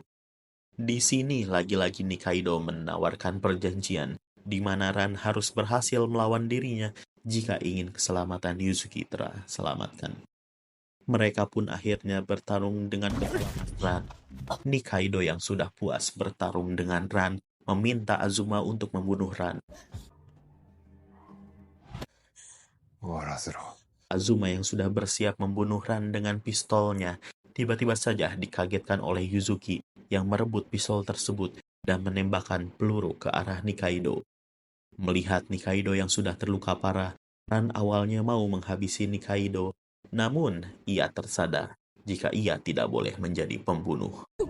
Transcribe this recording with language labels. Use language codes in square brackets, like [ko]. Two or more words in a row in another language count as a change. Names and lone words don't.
[id] Di sini lagi-lagi Nikaido menawarkan perjanjian di mana Ran harus berhasil melawan dirinya jika ingin keselamatan Yuzuki terselamatkan. Mereka pun akhirnya bertarung dengan kehalangan Ran. Nikaido yang sudah puas bertarung dengan Ran meminta Azuma untuk membunuh Ran. [ja] 終わらせろ。 [id] Azuma yang sudah bersiap membunuh Ran dengan pistolnya tiba-tiba saja dikagetkan oleh Yuzuki yang merebut pistol tersebut dan menembakkan peluru ke arah Nikaido. Melihat Nikaido yang sudah terluka parah, Ran awalnya mau menghabisi Nikaido, namun ia tersadar jika ia tidak boleh menjadi pembunuh.